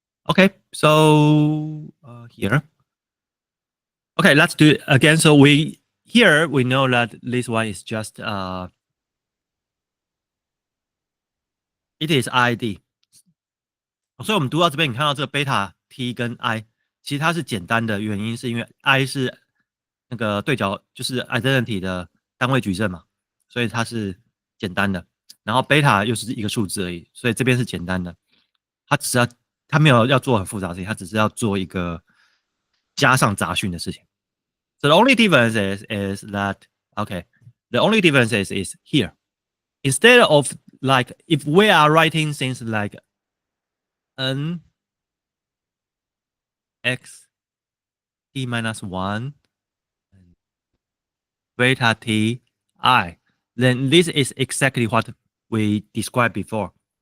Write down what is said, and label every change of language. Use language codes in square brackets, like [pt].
[en] Okay. So here. Okay, let's do it again. So we know that this one is just it is ID。 [zh] 所以我们读到这边，你看到这个贝塔 t 跟 i， 其实它是简单的原因是因为 i 是那个对角，就是 identity 的单位矩阵嘛，所以它是简单的。然后贝塔又是一个数字而已，所以这边是简单的。它只要它没有要做很复杂的事情，它只是要做一个加上杂讯的事情。 [en] So the only difference is that okay, the only difference is here. Instead of like if we are writing things like n x t minus 1 beta t I, then this is exactly what we described before.